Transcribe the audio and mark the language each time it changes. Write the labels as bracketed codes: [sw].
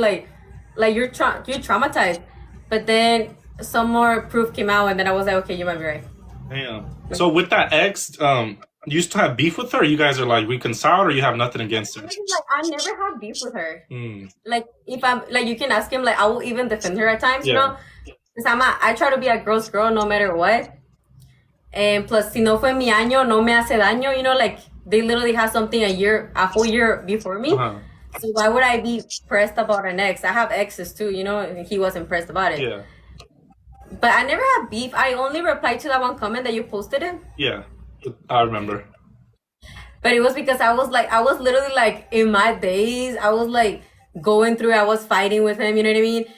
[en] Like you're traumatized, but then some more proof came out, and then I was like, okay, you might be right. Damn. So with that ex, you used to have beef with her? Or you guys are like reconciled, or you have nothing against her? Honestly, like I never had beef with her. Mm. Like if I'm like you can ask him, like I will even defend her at times, Yeah. because I try to be a girl's girl no matter what. And plus, [es] si no fue mi año, no me hace daño, [en] like they literally have something a whole year before me. Uh-huh. So why would I be pressed about an ex? I have exes too, and he wasn't pressed about it. Yeah. But I never had beef. I only replied to that one comment that you posted it. Yeah. I remember. But it was because I was literally like in my days, I was like going through, I was fighting with him, you know what I mean?